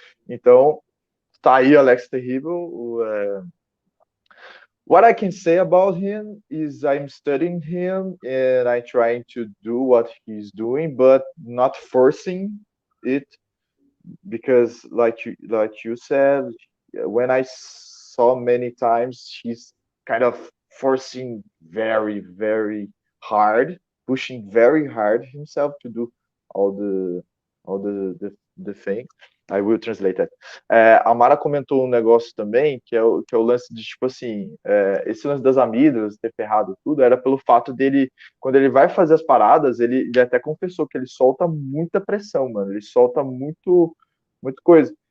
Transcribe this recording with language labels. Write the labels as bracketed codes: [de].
[pt] Então, tá aí Alex Terrível. [en] What I can say about him is I'm studying him and I'm trying to do what he's doing, but not forcing it because, like you said, when I saw many times, she's kind of forcing very, very hard, pushing very hard himself to do all the thing. I will translate that. [pt] A Mara comentou um negócio também, que é o lance de, tipo assim, esse lance das amígdalas, ter ferrado tudo, era pelo fato dele, quando ele vai fazer as paradas, ele até confessou que ele solta muita pressão, mano, ele solta muita coisa.